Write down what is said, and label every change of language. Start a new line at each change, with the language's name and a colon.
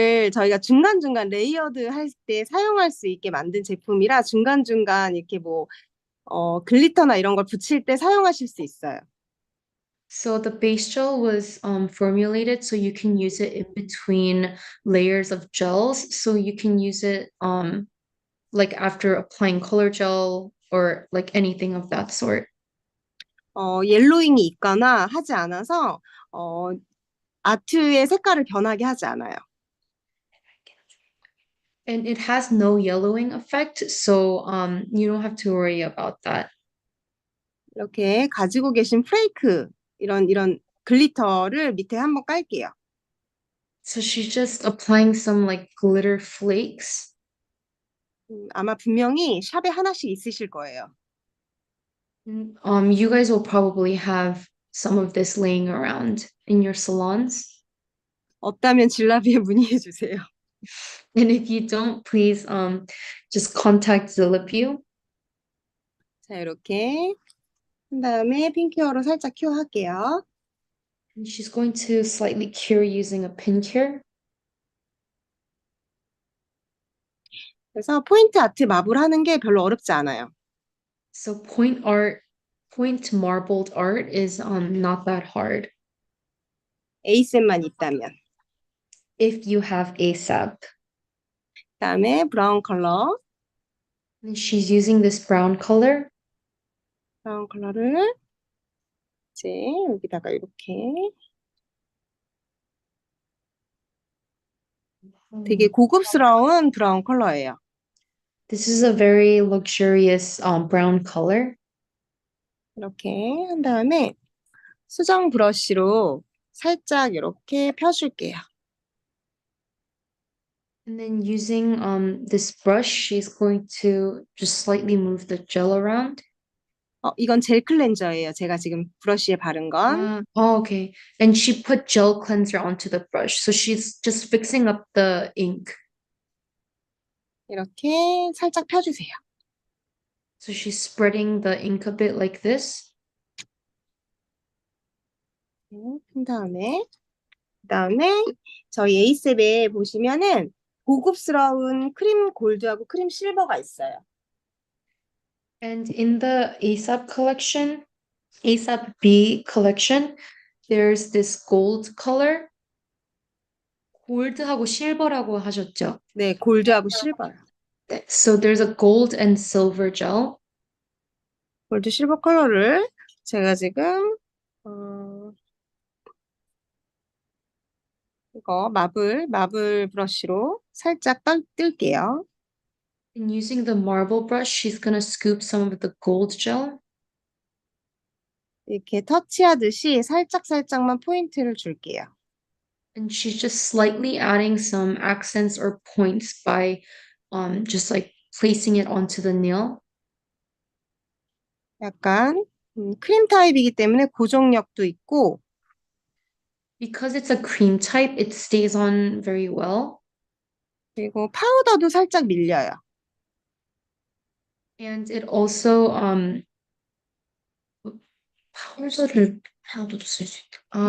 Korean: 베이스를 저희가 중간중간 레이어드 할 때 사용할 수 있게 만든 제품이라 중간중간 이렇게 글리터나 이런 걸 붙일 때 사용하실 수 있어요.
English: So the base gel was formulated so you can use it in between layers of gels. So you can use it like after applying color gel or like anything of that sort.
Korean: 옐로잉이 있거나 하지 않아서 아트의 색깔을 변하게 하지 않아요.
English: And it has no yellowing effect, so you don't have to worry about that.
Korean: 이렇게 가지고 계신 플레이크 이런 글리터를 밑에 한번 깔게요.
English: So she's just applying some like glitter flakes.
Korean: 아마 분명히 샵에 하나씩 있으실 거예요.
English: You guys will probably have some of this laying around in your salons.
Korean: 없다면 질라비에 문의해 주세요.
English: And if you don't, please just contact Zillipue.
Korean: 자, 이렇게 한 다음에 핑크어로 살짝 큐어할게요.
English: And she's going to slightly cure using a pin cure.
Korean: 그래서 포인트 아트 마블 하는 게 별로 어렵지 않아요.
English: So point marbled art is not that hard
Korean: 에이센만 있다면.
English: if you have ASAP.
Korean: 그다음에 브라운 컬러.
English: And she's using this brown color.
Korean: 브라운 컬러를 이제 여기다가 이렇게 되게 고급스러운 브라운 컬러예요.
English: This is a very luxurious brown color.
Korean: 이렇게 한 다음에 수정 브러쉬로 살짝 이렇게 펴줄게요.
English: And then using this brush, she's going to just slightly move the gel around.
Korean: 이건 젤 클렌저예요. 제가 지금 브러쉬에 바른 건.
English: Okay. And she put gel cleanser onto the brush. So she's just fixing up the ink.
Korean: 이렇게 살짝 펴주세요.
English: So she's spreading the ink a bit like this.
Korean: 한 다음에 저희 에이셉에 보시면은 고급스러운 크림 골드하고 크림 실버가 있어요.
English: And in the ASAP collection, ASAP B collection, there's this gold color.
Korean: 골드하고 실버라고 하셨죠? 네, 골드하고 실버요.
English: So there's a gold and silver gel.
Korean: 골드 실버 컬러를 제가 지금 이거 마블 브러쉬로 살짝 뜰게요.
English: And using the marble brush, she's gonna scoop some of the gold gel.
Korean: 이렇게 터치하듯이 살짝만 포인트를 줄게요.
English: And she's just slightly adding some accents or points by just like placing it onto the nail.
Korean: 약간 크림 타입이기 때문에 고정력도 있고
English: Because it's a cream type, it stays on very well.
Korean: 그리고 파우더도 살짝 밀려요.
English: And it also
Korean: 파우더도 쓸 수 있다.